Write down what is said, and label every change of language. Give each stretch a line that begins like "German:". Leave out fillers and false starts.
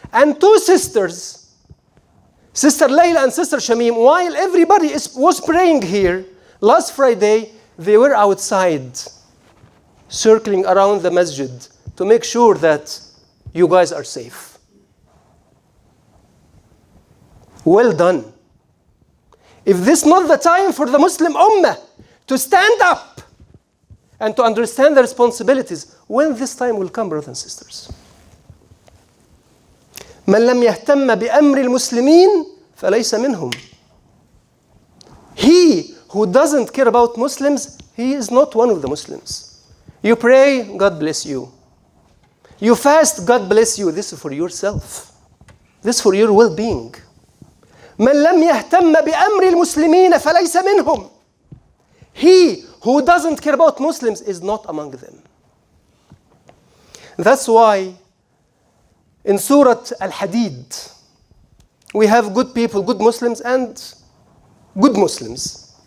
English: And two sisters, Sister Layla and Sister Shamim, while everybody was praying here, last Friday, they were outside, circling around the masjid to make sure that you guys are safe. Well done. If this is not the time for the Muslim Ummah to stand up and to understand the responsibilities, when this time will come, brothers and sisters?
Arabic: من لم يهتم بأمر المسلمين فليس منهم.
English: He who doesn't care about Muslims, he is not one of the Muslims. You pray, God bless you. You fast, God bless you. This is for yourself. This is for your well-being.
Arabic: من لم يهتم بأمر المسلمين فليس منهم.
English: He who doesn't care about Muslims is not among them. That's why in Surah Al-Hadid, we have good people, good Muslims and good Muslims.